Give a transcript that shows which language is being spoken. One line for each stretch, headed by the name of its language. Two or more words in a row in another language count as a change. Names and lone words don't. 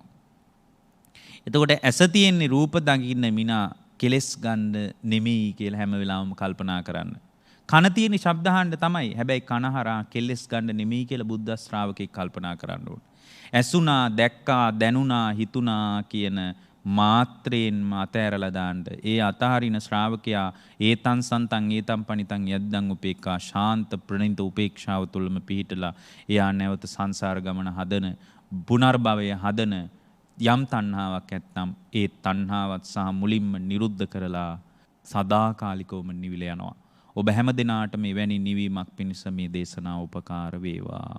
Sinhala: එතකොට ඇස තියෙන්නේ රූප දකින්න මිනා කෙලස් ගන්න නෙමෙයි කියලා හැම වෙලාවෙම කල්පනා කරන්න. කන තියෙන්නේ ශබ්ද අහන්න තමයි. හැබැයි කන හරහා කෙලස් ගන්න නෙමෙයි කියලා බුද්ධ ශ්‍රාවකෙක් කල්පනා කරන්න ඕනේ. ඇසුණා, දැක්කා, දැනුණා, හිතුණා කියන මාත්‍රයෙන් අතහැරලා දාන්න. ඒ අතහරින ශ්‍රාවකයා
Pali: ඒතං සන්තං ඒතං පනිතං යද්දං උපේක්ඛා
Sinhala: ශාන්ත ප්‍රණීත උපේක්ෂාව තුළම පිහිටලා එයා නැවත සංසාර ගමන හදන පුනර්භවය හදන යම් තණ්හාවක් ඇත්නම් ඒ තණ්හාවත් සහ මුලින්ම නිරුද්ධ කරලා සදාකාලිකවම නිවිල යනවා. ඔබ හැම දිනාටම මෙවැනි නිවීමක් පිණිස මේ දේශනාව උපකාර වේවා.